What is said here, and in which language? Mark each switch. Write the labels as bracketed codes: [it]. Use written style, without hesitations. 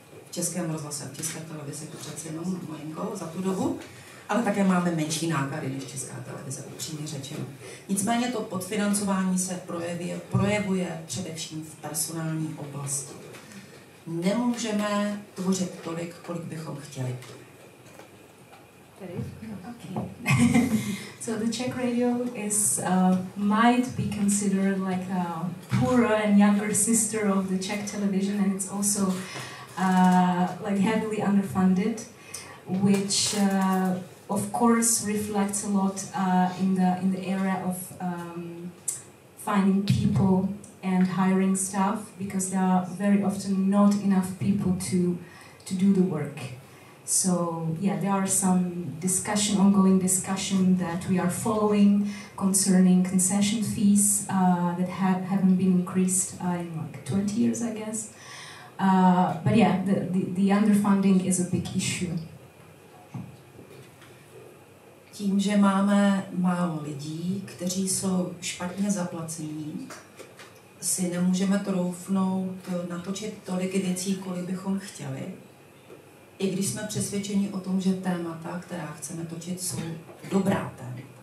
[cs] V Českém rozhlase, v České televizi to přece jenom malinko za tu dobu, ale také máme menší náklady než Česká televize, upřímně řečeno. Nicméně to podfinancování se projevuje především v personální oblasti. Nemůžeme tvořit tolik, kolik bychom chtěli. [en] Okay. So the Czech Radio might be considered like a poorer and younger sister of the Czech Television, and it's also like heavily underfunded, which of course reflects a lot in the area of finding people and hiring staff, because there are very often not enough people to do the work. So yeah, there are some ongoing discussion that we are following concerning concession fees that haven't been increased in like 20 years, I guess. But yeah, the underfunding is a big issue. [cs] Tím, že máme málo lidí, kteří jsou špatně zaplacení, si nemůžeme troufnout natočit tolik věcí, kolik bychom chtěli. I když jsme přesvědčeni o tom, že témata, která chceme točit, jsou dobrá témata.